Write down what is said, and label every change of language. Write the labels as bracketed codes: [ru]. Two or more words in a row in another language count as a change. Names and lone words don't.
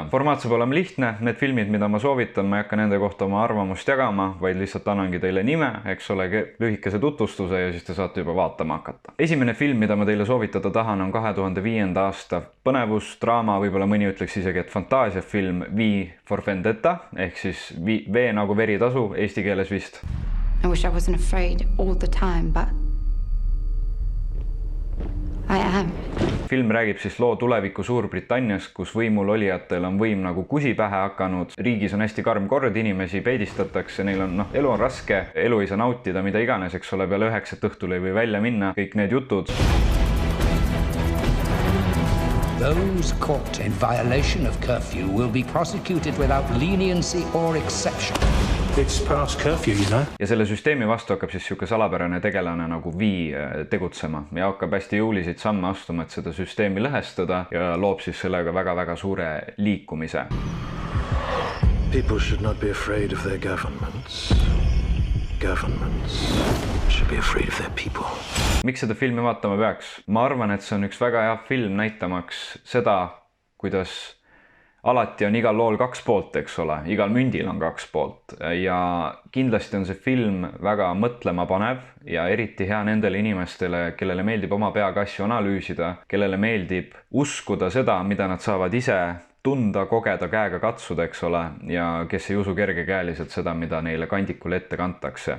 [et] Formaat saab olema lihtne, need filmid, mida ma soovitan, ma ei hakka nende kohta oma arvamust jagama, vaid lihtsalt annangi teile nime, eks ole, lühikese tutvustuse ja siis te saate juba vaatama hakata. Esimene film, mida ma teile soovitada tahan, on 2005. aasta põnevus, draama, võib-olla mõni ütleks isegi, et fantaasiafilm V for Vendetta, ehk siis V nagu veritasu, eesti keeles vist. [en] I wish I wasn't afraid all the time, but I am. [et] Film räägib siis loo tuleviku Suurbritannias, kus võimul olijatel on võim nagu kusi pähe hakanud. Riigis on hästi karm kord, inimesi peidistatakse, neil on, elu on raske, elu ei saa nautida, mida iganes, eks ole, peale 9 õhtul ei või välja minna, kõik need jutud. [en] Those caught in violation of curfew will be prosecuted without leniency or exception. It's past curfew, you know. [et] Ja selle süsteemi vastu hakkab siis siuke salapärane tegelane nagu V tegutsema ja hakkab hästi jõuliseid samme astuma, et seda süsteemi lõhestada ja loob siis sellega väga-väga suure liikumise. [en] People should not be afraid of their governments. Governments should be afraid of their people. [et] Miks seda filmi vaatama peaks? Ma arvan, et see on üks väga hea film näitamaks seda, kuidas alati on igal lool 2 poolt, eks ole, igal mündil on 2 poolt ja kindlasti on see film väga mõtlema panev ja eriti hea nendele inimestele, kellele meeldib oma peaga asju analüüsida, kellele meeldib uskuda seda, mida nad saavad ise tunda, kogeda, käega katsuda, eks ole, ja kes ei usu kergekäeliselt seda, mida neile kandikul ette kantakse.